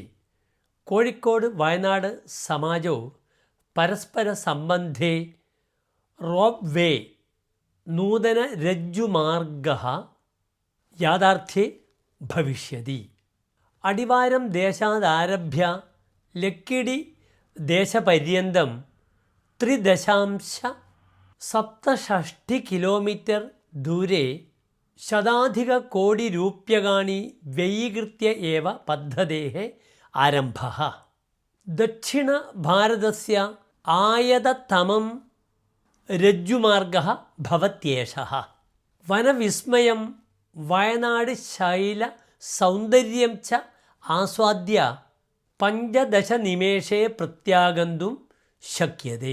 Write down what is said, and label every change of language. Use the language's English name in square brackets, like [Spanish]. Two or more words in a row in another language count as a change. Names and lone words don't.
[Sanskrit] കോഴിക്കോട് വയനാട് സമാജോ പരസ്പര സംബന്ധേ റോപ്പ് വേ നൂതന രജ്ജുമാർഗः യാഥാർത്ഥ്യേ ഭവിഷ്യതി. അടിവാരം ദേശാദാരഭ്യ ലക്കിടി ദേശപര്യന്തം 3.67 കിലോമീറ്റർ ദൂരെ ശതാധികകോടിरूप्यकाणि व्ययीकृत्य एव पद्धतेः आरम्भः. दक्षिणभारतस्य आयततमं रज्जुमार्गः भवत्येषः. वनविस्मयं वयनाड शैलसौन्दर्यं च आस्वाद्य 15 निमेषे प्रत्यागन्तुं शक्यते.